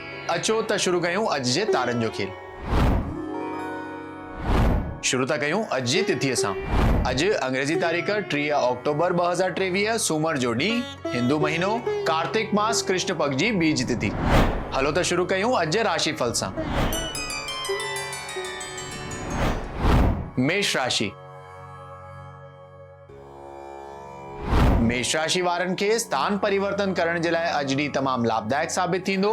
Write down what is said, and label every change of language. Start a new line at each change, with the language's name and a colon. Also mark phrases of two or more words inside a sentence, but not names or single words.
Sindhi: अचो त शुरू कयूं अॼु जे तारनि जो खेल। शुरू था कयूं अॼु जी तिथीअ सां। अॼु अंग्रेजी तारीख़ 3 अक्टूबर 2023 सूमर जो ॾींहुं, हिंदू महीनो कार्तिक मास कृष्ण पक्ष जी बीज तिथि। हलो त शुरू कयूं अॼु जे राशिफल सां। मेष राशि। मेष राशि वारनि खे स्थान परिवर्तन करण जे लाइ अॼु ॾींहुं तमामु लाभदायक साबित थींदो।